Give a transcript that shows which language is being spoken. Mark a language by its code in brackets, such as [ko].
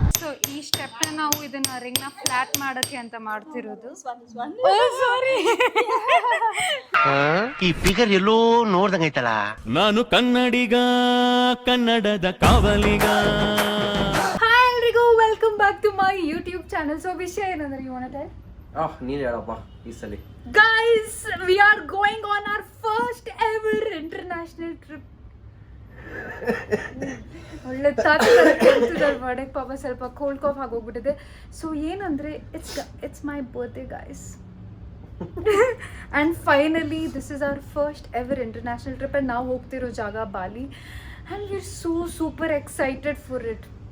[kn] So ಈ step ನಾವು ಇದನ್ನ ರಿಂಗ್ನ ಫ್ಲಾಟ್ ಮಾಡಕ್ಕೆ ಅಂತ ಮಾಡ್ತಿರೋದು. [en] sorry, [kn] ಈ ಫಿಗರ್ ಎಲ್ಲೋ ನೋಡ್ದಂಗೈತಲ್ಲ. ನಾನು ಕನ್ನಡಿಗ, ಕನ್ನಡದ ಕಾವಲಿಗ. [en] Hi ಎಲ್ರಿಗೂ, welcome back to my YouTube channel. [kn] So ವಿಷಯ ಏನಂದ್ರೆ ನೀನು ಹೇಳಪ್ಪ ಈ ಸಲ. [en] Guys, we are going on our first ever international trip. [kn] ಒಳ್ಳೆ ತಾತ್ಕಾಲಿಕ ಪಾಪ ಸ್ವಲ್ಪ ಕೋಲ್ಡ್ ಕಾಫ್ ಆಗೋಗ್ಬಿಟ್ಟಿದೆ. [en] so ಏನಂದ್ರೆ it's my birthday guys and finally this is our first ever international trip and [kn] ನಾವು ಹೋಗ್ತಿರೋ ಜಾಗ [en] Bali and we are super excited for it.